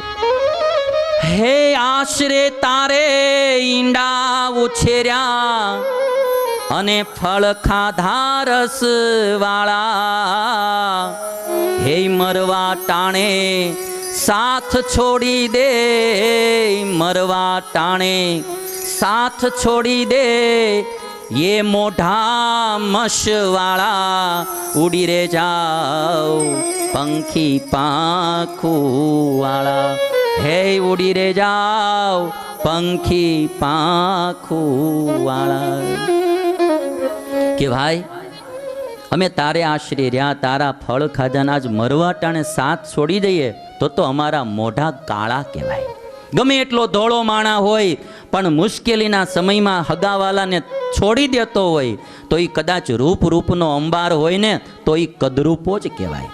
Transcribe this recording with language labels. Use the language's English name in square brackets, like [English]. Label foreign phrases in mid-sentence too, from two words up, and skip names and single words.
[Gujarati] હે આશરે તારે ઈંડા ઉછેર્યા અને ફળ ખાધા રસ વાળા, હે મરવા ટાણે સાથ છોડી દે, મરવા ટાણે સાથ છોડી દે, યે મોઢા મશવાડા ઉડી રે જાઓ પંખી પાખુ વાળા, હે ઉડી રે જાઓ પંખી પાખુ વાળા. કે ભાઈ અમે તારે આશરે રહ્યા, તારા ફળ ખાધાના આજ મરવા ટાણે સાથ છોડી દઈએ તો અમારા મોઢા કાળા કહેવાય. ગમે એટલો ધોળો માણા હોય પણ મુશ્કેલીના સમયમાં હગાવાલાને છોડી દેતો હોય તો એ કદાચ રૂપનો અંબાર હોય ને તો એ કદરૂપો જ કહેવાય.